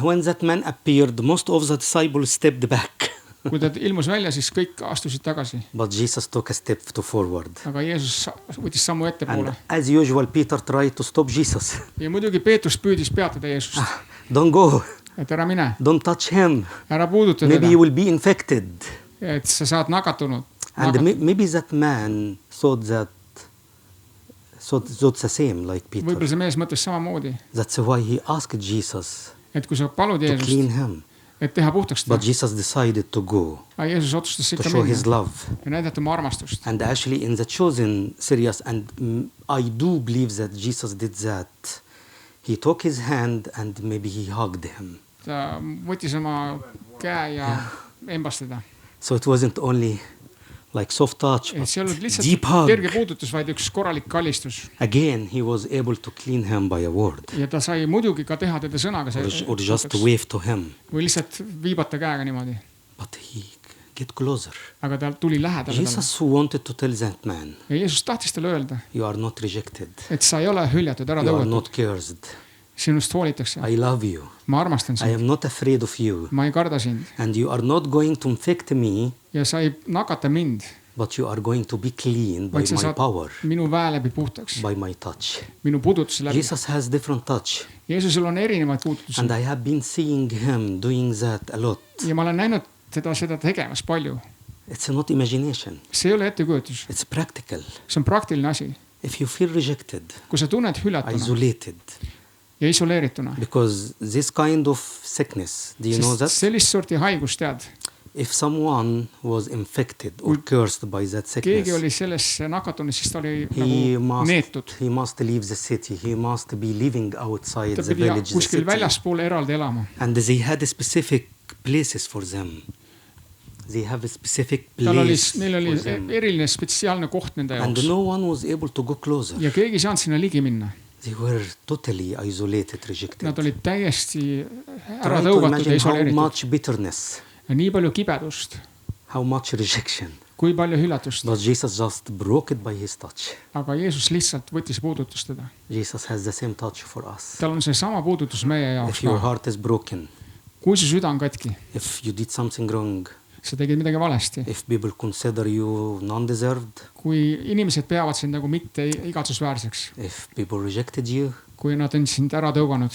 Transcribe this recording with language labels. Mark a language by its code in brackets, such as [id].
[en] when that man appeared, most of the disciples stepped back. [et] Kui ta ilmus välja, siis kõik astusid tagasi. [en] But Jesus took a step forward. [et] Aga Jeesus võttis sammu ettepoole. [en] And as usual, Peter tried to stop Jesus. [et] Ja muidugi Peetrus püüdis peatada Jeesust. [en] Don't go. [et] Et ära mine. [en] Don't touch him. [et] Ära puuduta [en] Maybe [et] teda. [en] you will be infected. [et] Et sa saad nakatunud. [en] And maybe that man thought the same like Peter. [et] Võib-olla see mees mõtles samamoodi. [en] That's why he asked Jesus [et] Et kui sa palud [en] to [et] Jeesust, [en] clean him. [et] et teha puhtaks [en] But [et] teda. [en] Jesus decided to go, [et] Aga Jeesus otsustas [en] to [et] ikka [en] show his [et] minna [en] love. [et] ja näidata oma armastust. [en] And actually in the Chosen series, and I do believe that Jesus did that. He took his hand and maybe he hugged him. [et] Ta võttis oma käe ja embas teda. [en] So it wasn't only like soft touch, [et] Et see ei olnud [en] but [et] lihtsalt [en] deep hug. [et] kerge puudutus, vaid üks korralik kallistus. [en] Again, he was able to clean him by a word [et] Ja ta sai muidugi ka teha teda sõnaga [en] or just wave to him. [et] või lihtsalt viibata käega niimoodi. [en] But he get closer. [et] Aga ta tuli lähedale talle. [en] Jesus wanted to tell that man, [et] Ja Jeesus tahtis talle öelda, [en] you are not rejected. [et] et sa ei ole hüljatud, ära [en] You are [et] tõugatud. [en] not cursed. [et] Sinust hoolitakse. [en] I love you. [et] Ma armastan [en] I [et] sind. [en] am not afraid of you. [et] Ma ei karda sind. [en] And you are not going to infect me, [et] Ja sa ei nakata mind, [en] but you are going to be clean by [et] vaid sa [en] my [et] saad [en] power, [et] minu väe läbi puhtaks. [en] by my touch. [et] Minu puudutuse läbi. [en] Jesus has different touch. [et] Jeesusel on erinevaid puudutusi. [en] And I have been seeing him doing that a lot. [et] Ja ma olen näinud seda tegemas palju. [en] It's not imagination. [et] See ei ole ettekujutus. [en] It's practical. [et] See on praktiline asi. [en] If you feel rejected, [et] Kui sa tunned hüljatuna [en] isolated, [et] ja isoleerituna. [en] because this kind of sickness, do you know that? [et] Sellist sorti haigus tead. [en] If someone was infected or cursed by that [et] Keegi [en] sickness, [et] oli sellesse nakatunud, siis ta oli [en] he [et] nagu neetud. [en] must leave the city. He must be living outside [et] Ta [en] the [et] pidi [en] village, the [et] kuskil [en] city. [et] väljaspool eraldi elama. [en] And they had specific places for them. They have a specific [et] Neil [en] place [et] oli [en] for them. [et] eriline spetsiaalne koht nende [en] And [et] jaoks. [en] no one was able to go closer. [et] Ja keegi ei saanud sinna ligi minna. [en] They were totally isolated, rejected. [et] Nad olid täiesti ära [en] Try to [et] tõugatud ja [en] imagine how [et] isoleeritud. [en] much bitterness, [et] Ja nii palju kibedust, [en] how much rejection. [et] kui palju hüljatust. [en] But Jesus just broke it by his touch. [et] Aga Jeesus lihtsalt võttis puudutust teda. [en] Jesus has the same touch for us. [et] Tal on see sama puudutus meie jaoks [en] If your [et] ka. [en] heart is broken, [et] Kui su süda on katki, [en] if you did something wrong, [et] sa tegid midagi valesti. [en] if people consider you non-deserved, [et] Kui inimesed peavad sind nagu mitte igatsusväärseks, [en] if people rejected you, [et] kui nad on sind ära tõuganud,